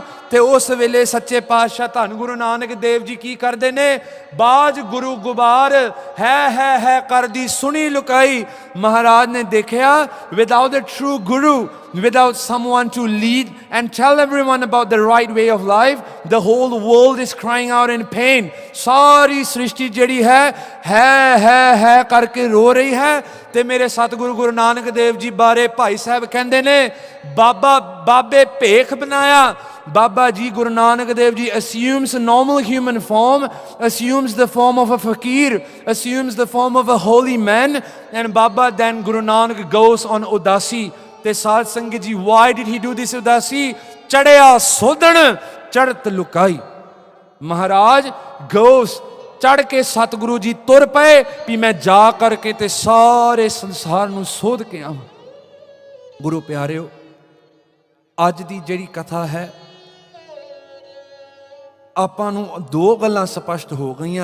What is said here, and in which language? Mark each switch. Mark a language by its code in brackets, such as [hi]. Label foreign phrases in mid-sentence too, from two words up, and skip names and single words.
[pa] ਤੇ ਉਸ ਵੇਲੇ ਸੱਚੇ ਪਾਤਸ਼ਾਹ ਧੰਨ ਗੁਰੂ ਨਾਨਕ ਦੇਵ ਜੀ ਕੀ ਕਰਦੇ ਨੇ? ਬਾਜ ਗੁਰੂ ਗੁਬਾਰ ਹੈ ਕਰਦੀ ਸੁਣੀ ਲੁਕਾਈ. ਮਹਾਰਾਜ ਨੇ ਦੇਖਿਆ, [en] without the true guru, without someone to lead and tell everyone about the right way of life, the whole world is crying out in pain. [pa] ਸਾਰੀ ਸ੍ਰਿਸ਼ਟੀ ਜਿਹੜੀ ਹੈ ਕਰਕੇ ਰੋ ਰਹੀ ਹੈ. ਤੇ ਮੇਰੇ ਸਤਿਗੁਰੂ ਗੁਰੂ ਨਾਨਕ ਦੇਵ ਜੀ ਬਾਰੇ ਭਾਈ ਸਾਹਿਬ ਕਹਿੰਦੇ ਨੇ, ਬਾਬੇ ਭੇਖ ਬਣਾਇਆ. [en] Baba Ji, Guru Nanak Dev Ji assumes a normal human form, assumes the form of a fakir, assumes the form of a holy man, and Baba then Guru Nanak goes on Udasi. [pa] ਤੇ ਸਾਧ ਸੰਗਤ ਜੀ, [en] why did he do this Udasi? [pa] ਚੜ੍ਹਿਆ ਸੋਧਣਿ, ਧਰਤਿ ਲੁਕਾਈ. [en] Maharaj goes, [pa] ਚੜ ਕੇ ਸਤਿਗੁਰੂ ਜੀ ਤੁਰ ਪਏ ਵੀ ਮੈਂ ਜਾ ਕਰਕੇ ਤੇ ਸਾਰੇ ਸੰਸਾਰ ਨੂੰ ਸੋਧ ਕੇ ਆਵਾਂ. ਗੁਰੂ ਪਿਆਰਿਓ, ਅੱਜ ਦੀ ਜਿਹੜੀ ਕਥਾ ਹੈ, ਆਪਾਂ ਨੂੰ 2 ਗੱਲਾਂ ਸਪਸ਼ਟ ਹੋ ਗਈਆਂ.